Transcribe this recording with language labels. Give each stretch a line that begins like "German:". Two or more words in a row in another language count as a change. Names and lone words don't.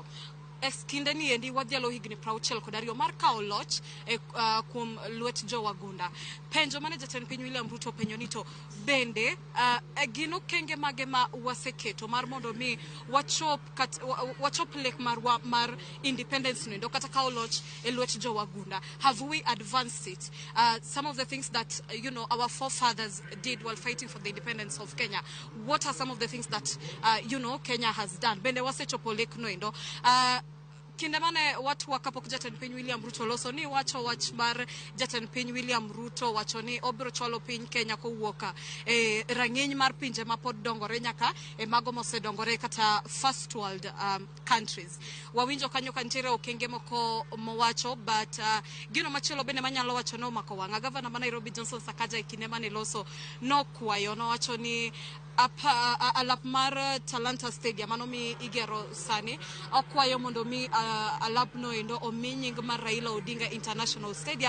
Luo (Kenya and Tanzania): Kinde ni endi wadhialo higni 62 mar kawo loch kuom lwet jo wagunda. Penjo mane jatend piny William Ruto penjo ni to bende gino kenge mage ma waseketo mar mondo mi wachop lek mar independence no kata kawo loch e lwet jo wagunda.
English: Have we advanced it? Some of the things that our forefathers did while fighting for the independence of Kenya. What are some of the things that Kenya has done?
Luo (Kenya and Tanzania): Bende wasechopo lek no endo. Kinde mane watu kapok jatend piny William Ruto loso ni wacho wach mar jatend piny William Ruto wacho ni obiro chwalo piny Kenya kowuok e rang'iny mar pinje ma pod dongore nyaka e mago mosedongore kata
English: first world countries.
Luo (Kenya and Tanzania): Wawinjo kanyo kantiere okenge moko mowacho, but gino machielo bende manyalo wacho no mako wang'a. Gavana ma Nairobi Johnson Sakaja e kinde mane loso no kwayo no wacho ni alap mar Talanta Stadium mano mi igero sani okwayo mondo mi alap no endo omi nying mar Raila Odinga International Stadium.